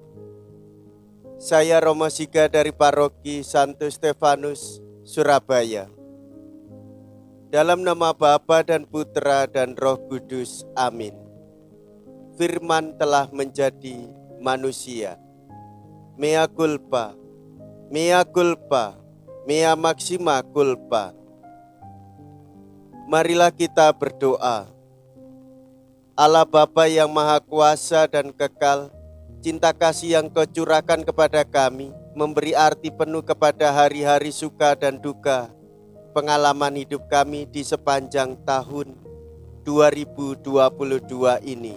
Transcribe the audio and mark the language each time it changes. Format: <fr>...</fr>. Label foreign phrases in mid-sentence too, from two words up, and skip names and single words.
<id>Saya Romo Siga dari Paroki Santo Stefanus, Surabaya. Dalam nama Bapa dan Putra dan Roh Kudus, amin. Firman telah menjadi manusia.</id> <la>Mea culpa, mea culpa, mea maxima culpa.</la> <id>Marilah kita berdoa. Allah Bapa yang Maha Kuasa dan Kekal, cinta kasih yang Kau curahkan kepada kami, memberi arti penuh kepada hari-hari suka dan duka, pengalaman hidup kami di sepanjang tahun 2022 ini.</id>